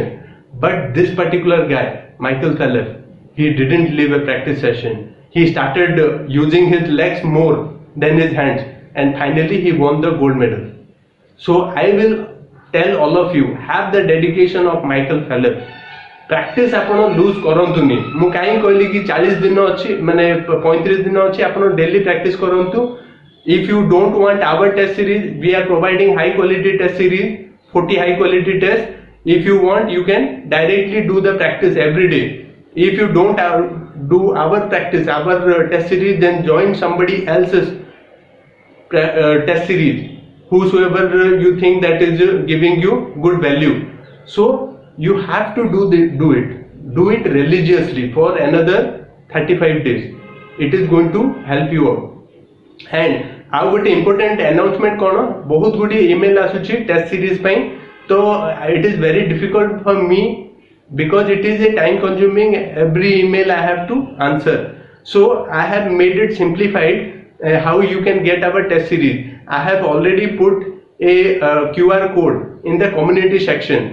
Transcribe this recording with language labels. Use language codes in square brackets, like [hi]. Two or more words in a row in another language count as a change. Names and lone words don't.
[en] But this particular guy, Michael Phelps, he didn't leave a practice session. He started using his legs more than his hands, and finally he won the gold medal. So I will tell all of you, have the dedication of Michael Phelps. [or] ପ୍ରାକ୍ଟିସ ଆପଣ ଲୁଜ କରନ୍ତୁନି। ମୁଁ କାହିଁକି କହିଲି କି 40 ଦିନ ଅଛି ମାନେ 35 ଦିନ ଅଛି, ଆପଣ ଡେଲି ପ୍ରାକ୍ଟିସ କରନ୍ତୁ. [en] If you don't want our test series, we are providing high quality test series, 40 high quality test. If you want, you can directly do the practice every day. If you don't do our practice, our test series, then join somebody else's test series. whosoever you think that is giving you good value. So you have to do it religiously for another 35 days. It is going to help you out. And [or] ଆଉ ଗୋଟେ ଇମ୍ପୋର୍ଟାଣ୍ଟ ଆନାଉନ୍ସମେଣ୍ଟ କଣ ବହୁତ ଗୁଡ଼ିଏ ଇମେଲ ଆସୁଛି ଟେଷ୍ଟ ସିରିଜ ପାଇଁ ତ [en] it is very difficult for me because it is a time consuming every email I have to answer. So I have made it simplified how you can get our test series. I have already put a QR code in the community section.